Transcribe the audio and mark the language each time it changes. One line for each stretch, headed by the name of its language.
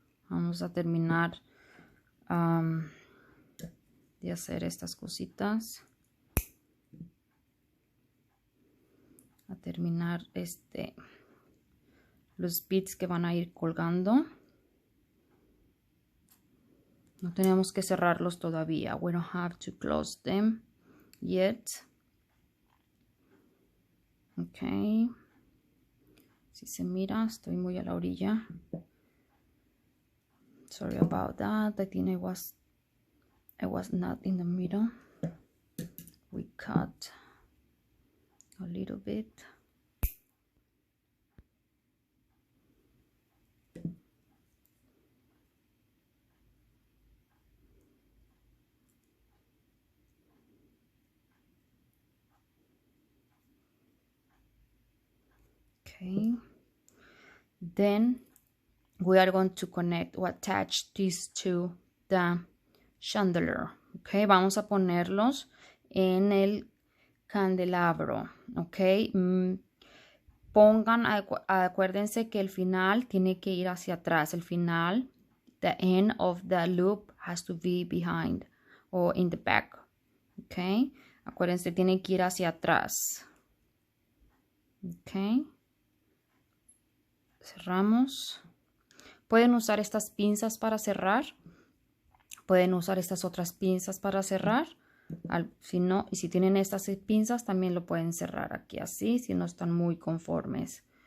Spanish: Vamos a terminar de hacer estas cositas, a terminar los beads que van a ir colgando. No tenemos que cerrarlos todavía.
English: We don't have to close them yet. Ok.
Spanish: Si se mira, estoy muy a la orilla.
English: Sorry about that. I think I was not in the middle. We cut a little bit. Okay, then we are going to connect or attach these to the chandelier.
Spanish: Okay, vamos a ponerlos en el candelabro. Okay, pongan, acuérdense que el final tiene que ir hacia atrás. El final,
English: the end of the loop has to be behind or in the back.
Spanish: Okay, acuérdense, tiene que ir hacia atrás. Okay. Cerramos. Pueden usar estas pinzas para cerrar. Pueden usar estas otras pinzas para cerrar. Si no, y si tienen estas pinzas también lo pueden cerrar aquí así, si no están muy conformes.